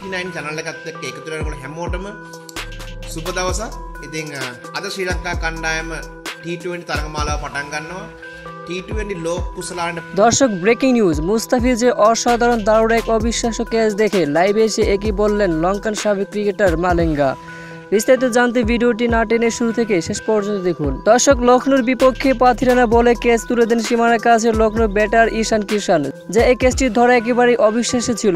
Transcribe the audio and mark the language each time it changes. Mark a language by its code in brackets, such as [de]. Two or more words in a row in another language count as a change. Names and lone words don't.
[si] 69 channel එකත් එක්ක එකතු වෙනකොට හැමෝටම සුබ දවසක්. ඉතින් අද ශ්‍රී ලංකා කණ්ඩායම T20 තරගමාලාව පටන් ගන්නවා. T20 লোক কুশলান। [bn] দর্শক ব্রেকিং নিউজ, মুস্তাফিজের অসাধারণ দারুণ এক অবিশ্বাস্য ক্যাচ দেখে লাইভে এসে একই বললেন লঙ্কান সাবেক ক্রিকেটার মালিঙ্গা। বিস্তারিত জানতে ভিডিওটি না টেনে শুরু থেকে শেষ পর্যন্ত দেখুন। দর্শক, লখনৌর বিপক্ষে পাথিরানা বলে ক্যাচ তুলে দেন সীমানার কাছে লখনৌ ব্যাটার ঈশান কিষান, যা এই ক্যাচটি ধরা একেবারেই অবিশ্বাস্য ছিল।